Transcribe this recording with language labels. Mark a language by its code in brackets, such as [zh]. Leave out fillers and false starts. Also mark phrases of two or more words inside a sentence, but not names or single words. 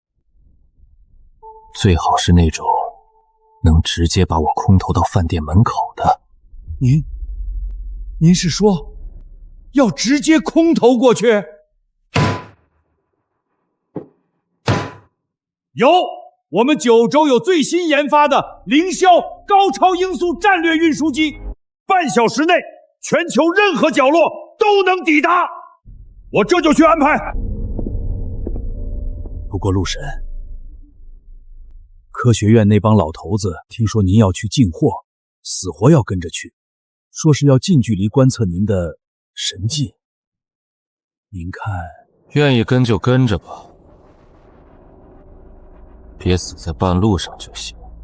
[zh] 最好是那種能直接把我空投到飯店門口的。您是說要直接空投過去？有，我們九州有最新研發的凌霄高超音速戰略運輸機，半小時內全球任何角落都能抵達。我這就去安排。不過陸神，科學院那幫老頭子聽說您要去進貨，死活要跟着去，說是要近距離觀測您的神技。您看，願意跟就跟着吧。別死在半路上就行。